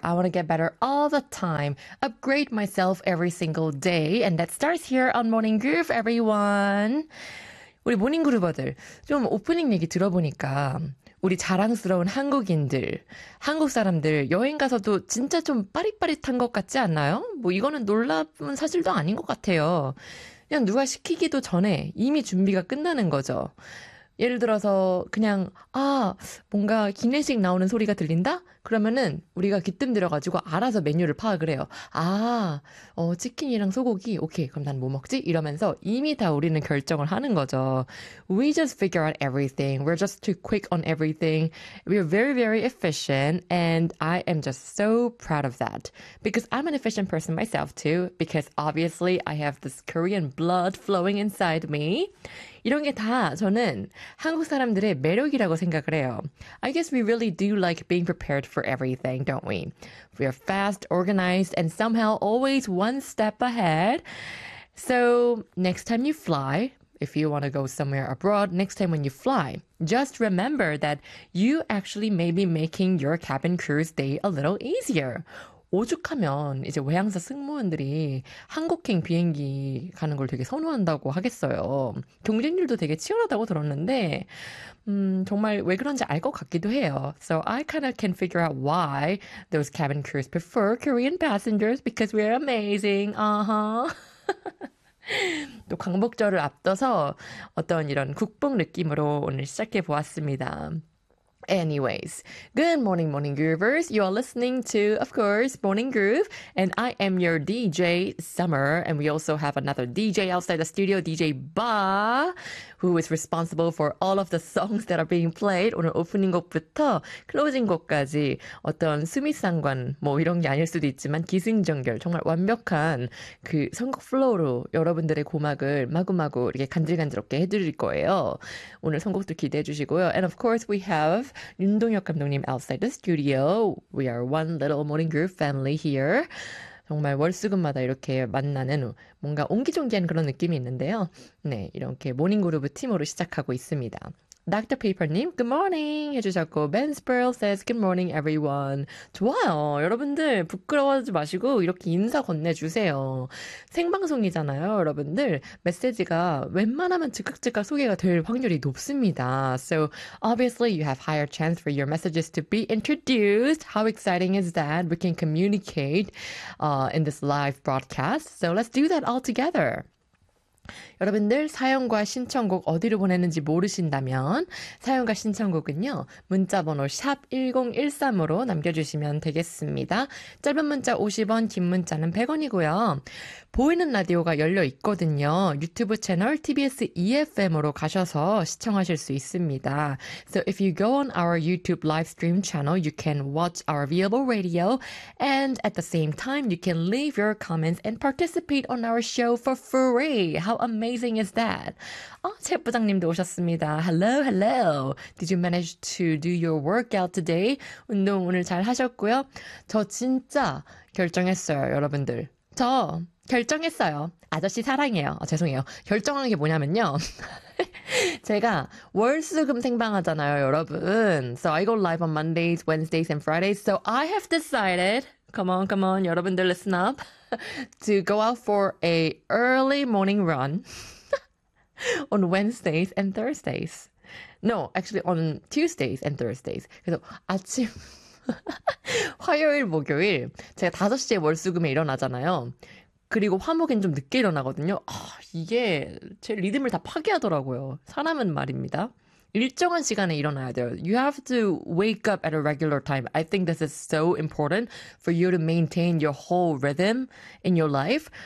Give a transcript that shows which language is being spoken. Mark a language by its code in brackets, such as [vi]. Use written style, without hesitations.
[en] I want to get better all the time. Upgrade myself every single day. And that starts here on Morning Groove, everyone. [ko] 우리 모닝 그루버들, 좀 오프닝 얘기 들어보니까 우리 자랑스러운 한국인들, 한국 사람들 여행 가서도 진짜 좀 빠릿빠릿한 것 같지 않나요? 뭐 이거는 놀라운 사실도 아닌 것 같아요. 그냥 누가 시키기도 전에 이미 준비가 끝나는 거죠. 예를 들어서 그냥 아 뭔가 기내식 나오는 소리가 들린다? 그러면은 우리가 귀뜸 들여가지고 알아서 메뉴를 파악을 해요. 아 치킨이랑 소고기 오케이 그럼 난 뭐 먹지? 이러면서 이미 다 우리는 결정을 하는 거죠. [en] We just figure out everything. We're just too quick on everything. We're very very efficient and I am just so proud of that. Because I'm an efficient person myself too. Because obviously I have this Korean blood flowing inside me. [ko] 이런 게 다 저는 한국 사람들의 매력이라고 생각을 해요. [en] I guess we really do like being prepared for everything, don't we? We are fast, organized, and somehow always one step ahead. So next time you fly, if you want to go somewhere abroad, next time when you fly, just remember that you actually may be making your cabin crew stay a little easier. [ko] 오죽하면 이제 외항사 승무원들이 한국행 비행기 가는 걸 되게 선호한다고 하겠어요. 경쟁률도 되게 치열하다고 들었는데 정말 왜 그런지 알 것 같기도 해요. [en] So I kind of can figure out why those cabin crews prefer Korean passengers because we're amazing. Uh-huh. [ko] 또 광복절을 앞둬서 어떤 이런 국뽕 느낌으로 오늘 시작해 보았습니다. [en] Anyways, good morning, Morning Groovers. You are listening to, of course, Morning Groove. And I am your DJ, Summer. And we also have another DJ outside the studio, DJ Ba, who is responsible for all of the songs that are being played. [ko] 오늘 오프닝 곡부터 클로징 곡까지 어떤 수미상관, 뭐 이런 게 아닐 수도 있지만 기승전결, 정말 완벽한 그 선곡 플로우로 여러분들의 고막을 마구마구 이렇게 간질간질하게 해드릴 거예요. 오늘 선곡도 기대해 주시고요. [en] And of course, we have 윤동혁 감독님 outside the studio. We are one little morning group family here. [ko] 정말 월수금마다 이렇게 만나는 뭔가 옹기종기한 그런 느낌이 있는데요. 네, 이렇게 모닝 그룹 팀으로 시작하고 있습니다. [en] Dr. Paper님, good morning 해주셨고 Ben Spurl says good morning everyone. 좋아요. [ko] 여러분들 부끄러워하지 마시고 이렇게 인사 건네주세요. 생방송이잖아요. 여러분들 메시지가 웬만하면 즉각즉각 소개가 될 확률이 높습니다. [en] So obviously you have higher chance for your messages to be introduced. How exciting is that? We can communicate in this live broadcast. So let's do that all together. [ko] 여러분들 사연과 신청곡 어디로 보내는지 모르신다면 사연과 신청곡은요 문자번호 샵 1013으로 남겨주시면 되겠습니다. 짧은 문자 50원, 긴 문자는 100원이고요. 보이는 라디오가 열려있거든요. 유튜브 채널 TBS EFM으로 가셔서 시청하실 수 있습니다. [en] So if you go on our YouTube live stream channel, you can watch our viewable radio and at the same time, you can leave your comments and participate on our show for free. How amazing is that? [ko] 아, 채 부장님도 오셨습니다. [en] Hello, hello. Did you manage to do your workout today? [ko] 운동 오늘 잘 하셨고요. 저 진짜 결정했어요, 여러분들. 저 결정했어요. 아저씨 사랑해요. 아, 죄송해요. 결정한 게 뭐냐면요. 제가 월수금 생방하잖아요, 여러분. [en] So I go live on Mondays, Wednesdays, and Fridays. So I have decided, come on, 여러분들 listen up, to go out for a early morning run on Wednesdays and Thursdays. No, actually on Tuesdays and Thursdays. [ko] 그래서 아침... 화요일, 목요일 제가 5시에 월수금에 일어나잖아요. 그리고 화목엔 좀 늦게 일어나거든요. 이게 제 리듬을 다 파괴하더라고요. 사람은 말입니다. 일정한 시간에 일어나야 돼요. [en] You have to wake up at a regular time. I think this is so important for you to maintain your whole rhythm in your life.